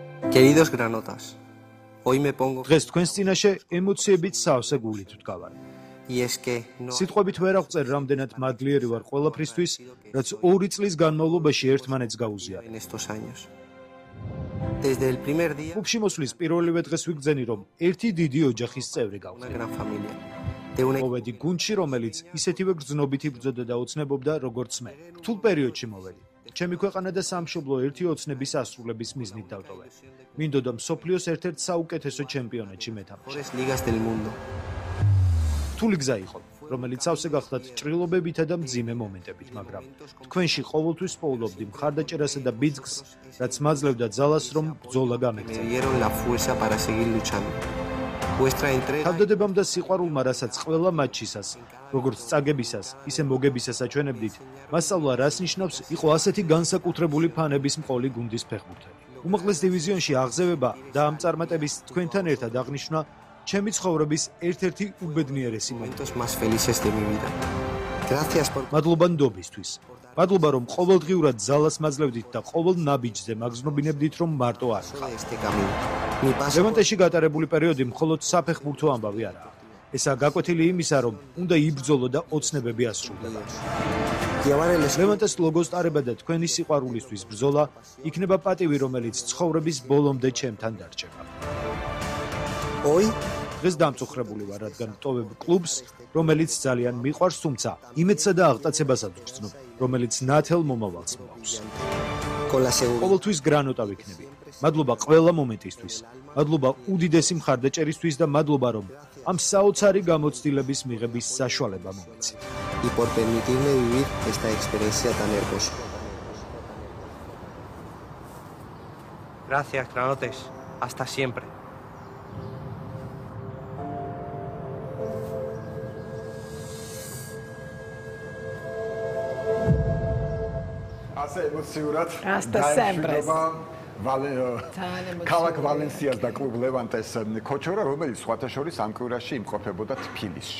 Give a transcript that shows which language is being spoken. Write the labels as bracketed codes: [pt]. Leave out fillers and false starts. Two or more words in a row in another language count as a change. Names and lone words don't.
[es] Queridos granotas, hoy me pongo [ka] დღეს თქვენს წინაშე ემოციებით სავსე გულით ვდგავარ. [es] y es que no [ka] სიტყვებით ვერ აღწერ რამდენად მადლიერი ვარ ყველაფრისთვის, რაც 2 წლის განმავლობაში ერთმანეთს გაუზიარეთ. [es] en estos años. Desde el primer día, [ka] კლუბში მოსვლის პირველივე დღეს ვიგრძენი, რომ ერთი დიდი ოჯახის წევრი [es] una [ka] გავხდე. [es] gran familia. De un [ka] მოვედი გუნდში, რომელიც ისეთივე გრძნობით იბრძოდა და ოცნებობდა, როგორც მე. რთულ პერიოდში მოვედი. ჩემი ქვეყანა და სამშობლო ერთი ოცნების ასრულების მიზნით დავტოვე. მინდოდა მსოფლიოს ერთ-ერთ საუკეთესო ჩემპიონატში მეთამაშე. [es] mejores ligas del mundo. [ka] რთული გზა იყო, რომელიც სავსე გახდათ ჭრილობებითა და მძიმე მომენტებით, მაგრამ თქვენში ყოველთვის პოულობდი მხარდაჭერასა და ბიძგს, რაც მაძლევდა ძალას, რომ ბრძოლა [es] Me [ka] გამექცე. [es] dieron la fuerza para seguir luchando. Vuestra entrega [ka] თავდადებამ და სიყვარულმა, რასაც ყველა მატჩისას, როგორც წაგებისას, ისე მოგებისას აჩვენებდით, მასწავლა რას ნიშნავს იყო ასეთი განსაკუთრებული ფანების მყოლი გუნდის ფეხბურთელი. უმაღლეს დივიზიონში აღზევება და ამ წარმატების თქვენთან ერთად აღნიშნა ჩემი ცხოვრების ერთ-ერთი უბედნიერესი მომენტი. [es] momentos más felices de mi vida. Gracias por [ka] მადლობა ნდობისთვის. მადლობა რომ ყოველდღიურად ძალას მაძლევდით და ყოველ ნაბიჯზე მაგზნობინებდით რომ მარტო არ ხარ. [es] todo este camino. Mi paso por [ka] ლევანტეში გატარებული პერიოდი მხოლოდ საფეხბურთო ამბავი არაა. ესაა გაკვეთილი იმისა, რომ უნდა იბრძოლო და ოცნებები ასრულება. [es] llevar el escudo [ka] ლევანტეს ლოგოს ტარება და თქვენი სიყვარულისთვის ბრძოლა იქნება პატივი, რომელიც ცხოვრების ბოლომდე ჩემთან დარჩება. [es] hoy [ka] დღეს დამწუხრებული ვარ, რადგან ვტოვებ კლუბს, რომელიც ძალიან მიყვარს, თუმცა იმედსა და აღტაცებასაც ვგრძნობ, რომელიც ნათელ მომავალს მოაქვს. [es] con la seguridad [ka] ყოველთვის გრანოტა ვიქნები. მადლობა ყველა მომენტისთვის. მადლობა უდიდესი მხარდაჭერისთვის და მადლობა რომ ამ საოცარი გამოცდილების მიღების საშუალება მომეცით. [es] y por permitirme vivir esta experiencia tan hermosa. Gracias, granotes. Hasta siempre. [ka] ასე ემოციურად [es] Hasta sempre. [ka] ქალაქ ვალენსიას და კლუბ ლევანტეს ქოჩორა, რომელიც სხვათა შორის ამ კვირაში იმყოფებოდა თბილისში.